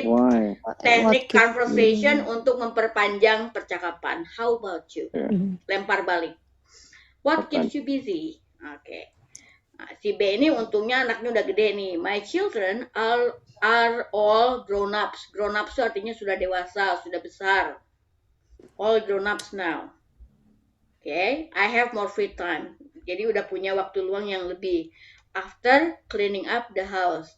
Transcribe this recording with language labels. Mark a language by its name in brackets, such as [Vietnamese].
[English] Why? [Indonesian] teknik [English] What keep conversation you? [Indonesian] untuk memperpanjang percakapan. [English] How about you? Yeah. [Indonesian] Lempar balik. [English] What keeps you busy? Oke. [Indonesian] Nah, si B ini untungnya anaknya udah gede nih. [English] My children are all grown ups. [Indonesian] Grown ups itu artinya sudah dewasa, sudah besar. [English] All grown ups now. Okay, I have more free time. [Indonesian] Jadi udah punya waktu luang yang lebih. [English] After cleaning up the house.